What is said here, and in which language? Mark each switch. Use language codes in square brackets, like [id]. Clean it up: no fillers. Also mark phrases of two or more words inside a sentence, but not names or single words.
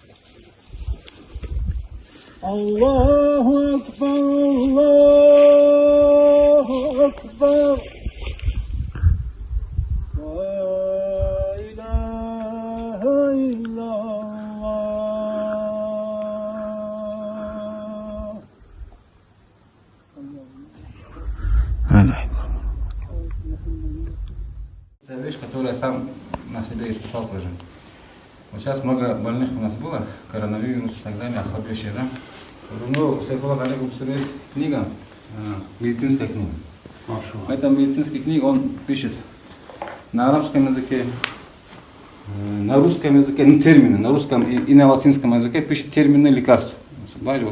[ar] الله أكبر الله أكبر لا إله إلا الله. [ru] Это вещь, которую я сам на себе испытал тоже. Вот сейчас много больных у нас было, коронавирус и так далее, ослабевшие, да? Ну, у Сайфулла Алейкум есть книга, медицинская книга. Это медицинская книга, он пишет на арабском языке, на русском языке, ну, термины, на русском и на латинском языке пишет термины лекарств.